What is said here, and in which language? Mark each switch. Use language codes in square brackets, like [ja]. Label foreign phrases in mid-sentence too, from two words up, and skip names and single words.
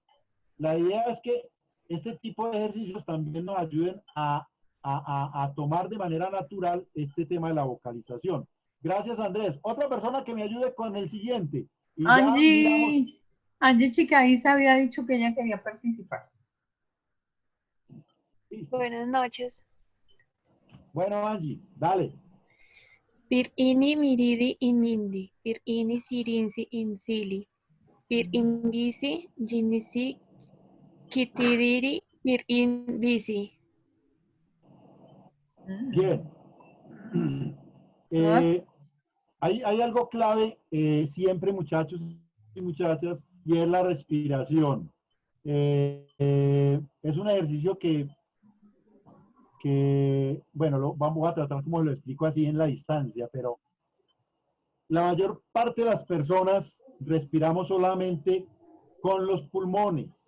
[es] La idea es que este tipo de ejercicios también nos ayuden a tomar de manera natural este tema de la vocalización. Gracias, Andrés. Otra persona que me ayude con el siguiente. Y ya miramos. Angie Chicaíza había dicho que ella quería participar. Listo. Buenas noches. Bueno, Angie, dale. Bir ini miridi inindi. Bir ini sirinsi insili. Bir imbisi jinisi kitiriri. Bir indisi. Bien. Hay algo clave siempre, muchachos y muchachas, y es la respiración. Es un ejercicio que bueno, vamos a tratar como lo explico así en la distancia, pero la mayor parte de las personas respiramos solamente con los pulmones.